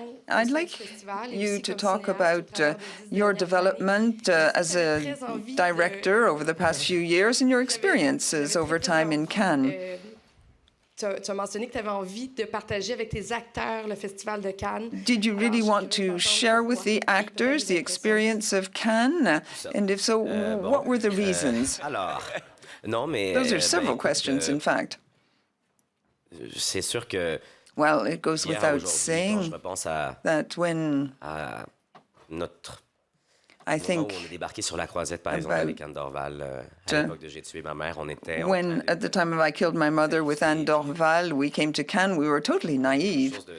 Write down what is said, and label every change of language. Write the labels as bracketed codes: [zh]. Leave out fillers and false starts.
[en] I'd like you to talk about your development as a director over the past few years and your experiences over time in Cannes. [fr] Tu as mentionné que tu avais envie de partager avec tes acteurs le Festival de Cannes. [en] Did you really want to share with the actors the experience of Cannes? And if so, what were the reasons? Those are several questions, in fact. [fr] C'est sûr que. [en] Well, it goes without saying that when I think when at the time of I Killed My Mother with Anne Dorval, we came to Cannes, we were totally naive.